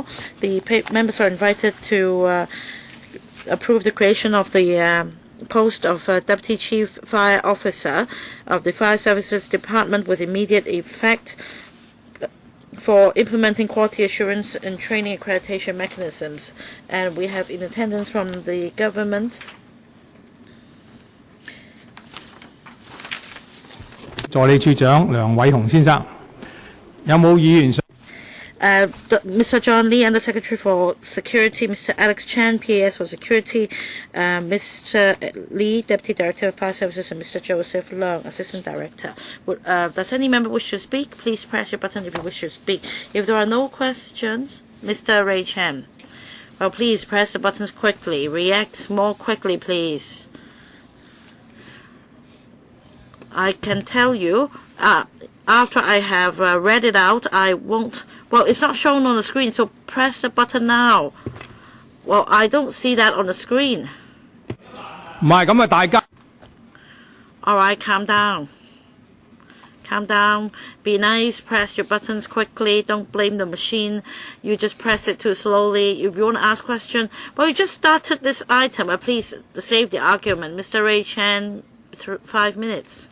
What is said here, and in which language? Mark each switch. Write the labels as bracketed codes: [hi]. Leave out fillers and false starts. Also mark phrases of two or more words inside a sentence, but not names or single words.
[en] The members are invited to approve the creation of the post of Deputy Chief Fire Officer of the Fire Services Department with immediate effect for implementing quality assurance and training accreditation mechanisms. And we have in attendance from the government. [yue] 助理處長梁偉雄先生，有冇議員想？ [en] Mr. John Lee, Undersecretary for Security, Mr. Alex Chan, PAS for Security, Mr. Lee, Deputy Director of Fire Services, and Mr. Joseph Leung, Assistant Director. Does any member wish to speak? Please press your button if you wish to speak. If there are no questions, Mr. Ray Chan. Well, please press the buttons quickly. React more quickly, please. I can tell you, after I have read it out, I won't. Well, it's not shown on the screen, so press the button now. Well, I don't see that on the screen. [yue] 唔係咁啊，大家。 [en] All right, calm down. Calm down. Be nice. Press your buttons quickly. Don't blame the machine. You just press it too slowly. If you want to ask a question, well, you just started this item. Please save the argument. Mr. Ray Chan, 5 minutes.